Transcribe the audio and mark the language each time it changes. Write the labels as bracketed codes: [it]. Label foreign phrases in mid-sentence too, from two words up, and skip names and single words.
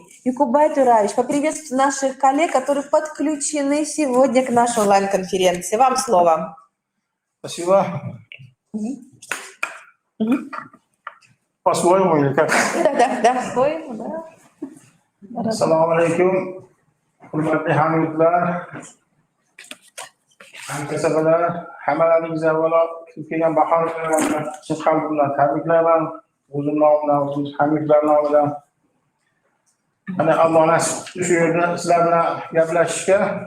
[ru] Якубай Тураевич, поприветствую наших коллег, которые подключены сегодня к нашей онлайн-конференции. Вам слово. Спасибо. По-своему или как? Да, по-своему, да. [ar] السلام عليكم. [uz] Hurmatli hamyurtlar, hamkasblar, hammalaringiz avvalo kelgan bahor bayramini chin qalbimdan tabriklayman. O'zim nomidan, o'zimiz hamyurtlar nomidan. Mana Alloh nasib qildi shu yerda sizlar bilan gaplashishga.